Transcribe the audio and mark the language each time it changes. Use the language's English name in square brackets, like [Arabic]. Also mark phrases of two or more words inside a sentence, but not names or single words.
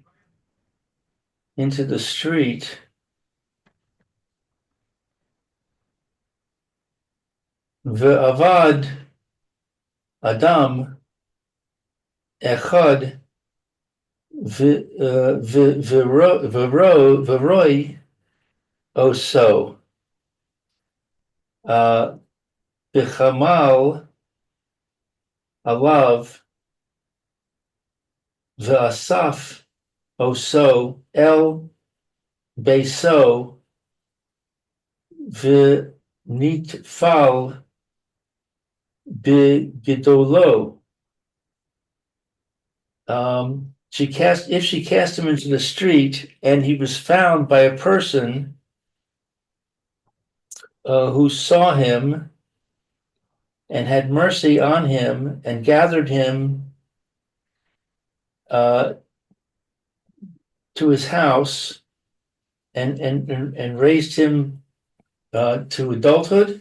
[English] Into the street. [Hebrew] ועבר אדם אחד וראה אותו וחמל עליו ואסף אותו אל ביתו ונטפל בגידולו. [English] If she cast him into the street and he was found by a person who saw him and had mercy on him and gathered him uh, to his house and raised him to adulthood,